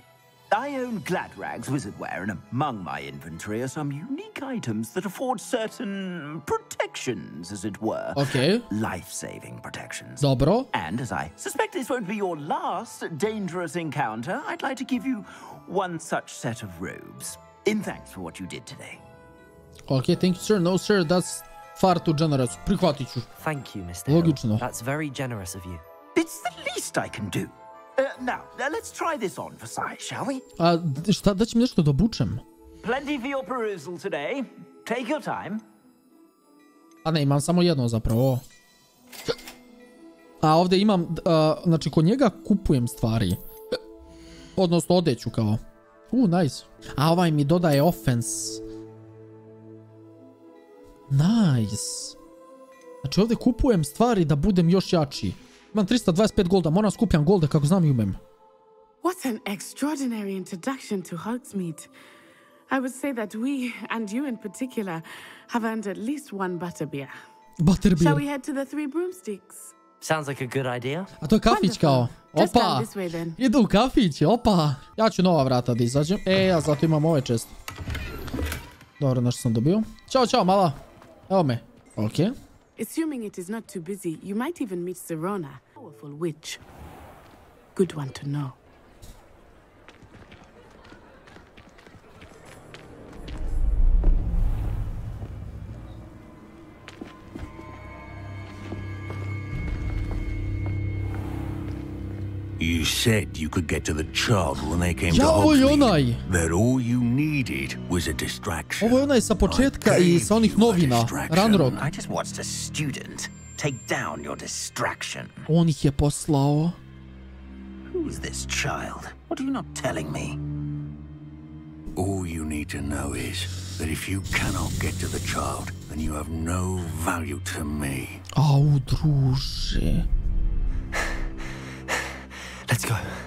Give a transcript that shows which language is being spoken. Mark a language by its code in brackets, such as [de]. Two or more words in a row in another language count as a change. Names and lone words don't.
[en] I own Gladrag's wizardware, and among my inventory are some unique items that afford certain protections, as it were. Okay. Life-saving protections. [sr] Dobro. [en] And as I suspect this won't be your last dangerous encounter, I'd like to give you one such set of robes, in thanks for what you did today. Okay, thank you, sir. No, sir, that's far too generous. [sr] Prihvatit ću. [en] Thank you, Mr. [sr] Logično. [en] Hill. That's very generous of you. It's the least I can do. Now, let's try this on for size, shall we? [sr] Šta, da ću mi nešto da obučem? [en] Plenty for your perusal today. Take your time. [sr] A ne, imam samo jedno zapravo. A ovdje imam, znači kod njega kupujem stvari. Odnosno odeću kao. Nice. A ovaj mi dodaje offense. Nice. Znači ovdje kupujem stvari da budem još jači. Imam 325 golda, moram skupljam golde kako znam i umem. [en] What an extraordinary introduction to Hogsmeade. I would say that we, and you in particular, have earned at least one butterbeer. Butterbeer. Shall we head to the Three Broomsticks? Sounds like a good idea. [sr] A to je kafić kao. Opa! Idu u kafić, opa! Ja ću nova vrata da izađem. Ja zato imam ove često. Dobro, nešto sam dobio. Ćao, mala. Evo me. Okej. [en] Assuming it is not too busy, you might even meet Serona, a powerful witch. Good one to know. You said you could get to the child when they came to Hogsmeade. That all you needed was a distraction. [sr] Ovo je onaj sa početka i sa onih novina. Ranrok. [en] I just watched a student take down your distraction. [sr] On ih je poslao. [en] Who is this child? What are you not telling me? All you need to know is that if you cannot get to the child, then you have no value to me. [sr] Au, druže. [en] Let's go.